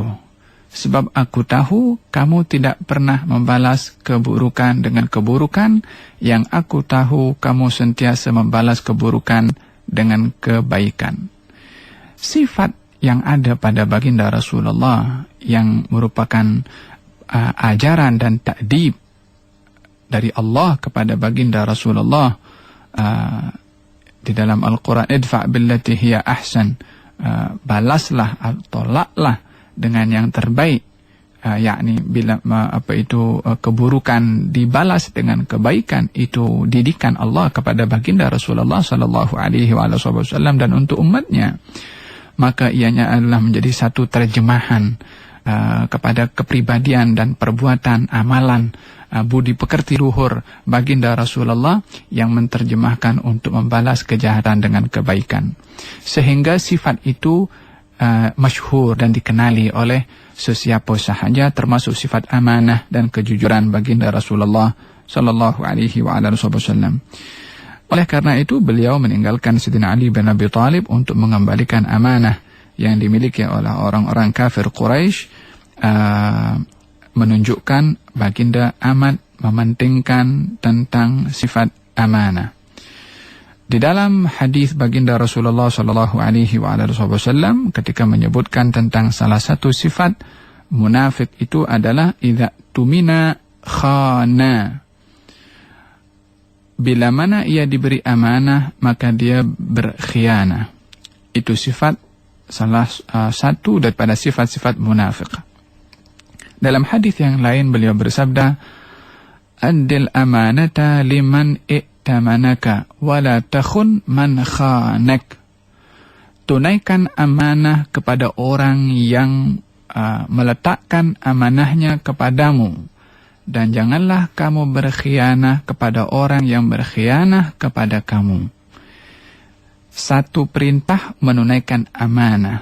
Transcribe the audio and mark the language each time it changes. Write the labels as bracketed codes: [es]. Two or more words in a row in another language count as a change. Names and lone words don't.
[ms] Sebab aku tahu kamu tidak pernah membalas keburukan dengan keburukan, yang aku tahu kamu sentiasa membalas keburukan dengan kebaikan." Sifat yang ada pada baginda Rasulullah yang merupakan ajaran dan ta'dib dari Allah kepada baginda Rasulullah di dalam Al-Quran, [ar] "ادفع بالتي هي أحسن", [ms] balaslah atau tolaklah dengan yang terbaik, yakni bila keburukan dibalas dengan kebaikan. Itu didikan Allah kepada baginda Rasulullah [ar] صلى الله عليه وسلم [ms] dan untuk umatnya. Maka ianya adalah menjadi satu terjemahan kepada kepribadian dan perbuatan amalan budi pekerti luhur baginda Rasulullah yang menerjemahkan untuk membalas kejahatan dengan kebaikan, sehingga sifat itu masyhur dan dikenali oleh sesiapa sahaja, termasuk sifat amanah dan kejujuran baginda Rasulullah [ar] صلى الله عليه وسلم. [ms] Oleh karena itu beliau meninggalkan Sayyidina Ali bin Abi Thalib untuk mengembalikan amanah yang dimiliki oleh orang-orang kafir Quraisy, menunjukkan baginda amat mementingkan tentang sifat amanah. Di dalam hadis baginda Rasulullah [ar] صلى الله عليه وسلم [ms] ketika menyebutkan tentang salah satu sifat munafik itu adalah [ar] إذا اؤتمن خان. [ms] Bila mana ia diberi amanah maka dia berkhianah. Itu sifat salah satu daripada sifat-sifat munafik. Dalam hadis yang lain beliau bersabda, [ar] "أد الأمانة لمن ائتمنك ولا تخن من خانك." [ms] Tunaikan amanah kepada orang yang meletakkan amanahnya kepadamu, dan janganlah kamu berkhianah kepada orang yang berkhianah kepada kamu. Satu perintah menunaikan amanah.